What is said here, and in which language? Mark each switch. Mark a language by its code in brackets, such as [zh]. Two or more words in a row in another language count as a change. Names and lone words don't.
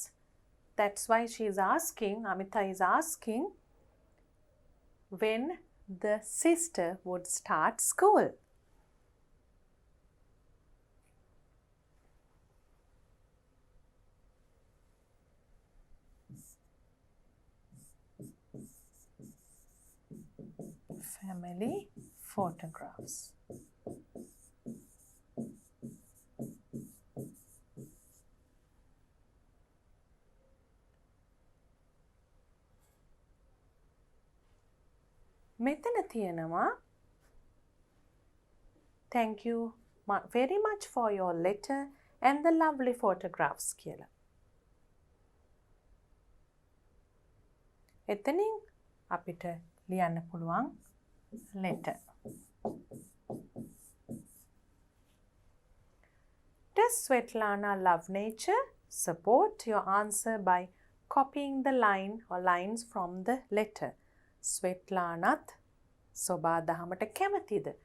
[en] That's why she is asking, Amita is asking, when the sister would start school. Family photographs. [si] මෙතන තියෙනවා [en] thank you very much for your letter and the lovely photographs කියලා. [si] එතනින් අපිට ලියන්න පුළුවන් letter. [en] Does Svetlana love nature? Support your answer by copying the line or lines from the letter. [si] Svetlanath සොබා දහමට කැමතිද?